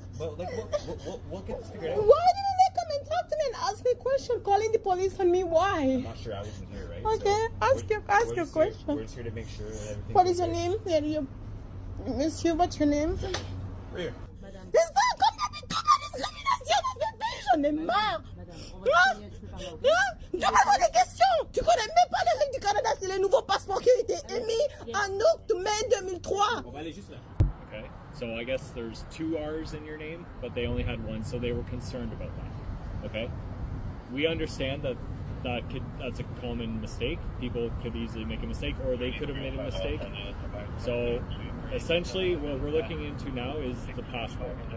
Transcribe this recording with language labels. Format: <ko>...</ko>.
<en>Well, like, we'll get this figured out. Why didn't they come and talk to me and ask me a question, calling the police on me? Why? I'm not sure, I wasn't here, right? Okay, So ask your question. We're just here to make sure that everything's What is your okay. name? Monsieur, what's your name? Right here.</en> <fr>C'est ça, combien de temps de discrimination dans ce pays? J'en ai marre. Demande-moi des questions. Tu connais même pas les règles du Canada, c'est les nouveaux passeports qui ont été émis en mai 2003. On va aller juste là.</fr> <en>Okay, so I guess there's 2 R's in your name, but they only had 1, so they were concerned about that. Okay, we understand that that's a common mistake. People could easily make a mistake, or they could have made a mistake. So essentially what we're looking into now is the passport.</en>